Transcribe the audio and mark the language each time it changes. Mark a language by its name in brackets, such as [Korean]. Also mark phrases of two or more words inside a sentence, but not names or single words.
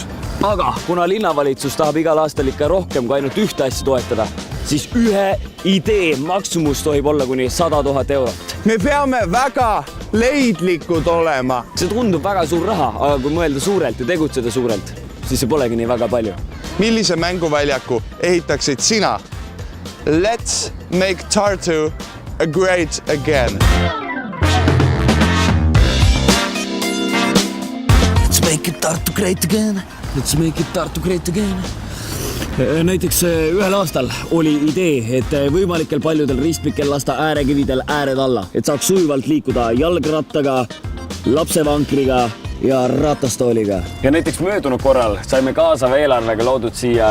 [Estonian] Aga kuna linnavalitsus tahab igal aastal ikka rohkem kui ainult ühte asja toetada, siis ühe idee maksumus tohib olla kuni 100 000 eurot. Me peame väga leidlikud olema. See tundub väga suur raha, aga kui mõelda suurelt ja tegutseda suurelt, siis see polegi nii väga palju. Millise mänguväljaku ehitaksid sina? [English] Let's make Tartu great again. Let's make it Tartu great again. Let's make it Tartu great again. [Estonian] Näiteks ühel aastal oli idee, et võimalikel paljudel ristmikel lasta äärekividel ääred alla, et saaks sujuvalt liikuda jalgrattaga, lapsevankriga ja ratastooliga. Ja näiteks möödunud korral saime kaasava eelarvega loodud siia